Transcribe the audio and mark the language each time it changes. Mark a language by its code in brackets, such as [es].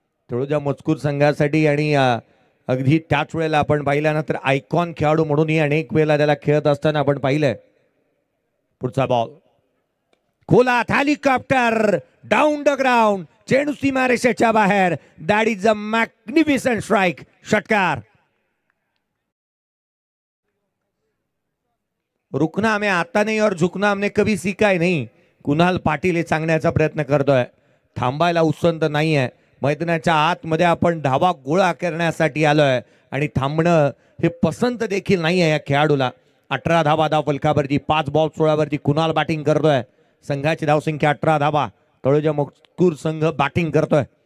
[mr] तळोजा मजकूर संघासाठी आणि अगदी त्याच वेळेला आपण पाहिल्यानंतर आयकॉन खेळाडू म्हणूनही अनेक वेळेला त्याला खेळत असताना आपण पाहिलंय. पुढचा बॉल खोलात, [en] Helicopter down the ground. [mr] चेंडू सीमारेषेच्या बाहेर. [en] That is a magnificent strike. [mr] षटकार. [hi] रुकना हमें आता नहीं और झुकना हमने कभी सीखा ही नहीं. [mr] कुणाल पाटील हे सांगण्याचा प्रयत्न करतोय. थांबायला उसंत नाहीये. मैदानाच्या आतमध्ये आपण धावा गोळा करण्यासाठी आलोय आणि थांबणं हे पसंत देखील नाही आहे या खेळाडूला. 18 धावा फलकावरती. 5 बॉल 16 वरती कुणाल बॅटिंग करतोय. संघाची धावसंख्या 18 धावा. तळोजा मजकूर संघ बॅटिंग करतोय.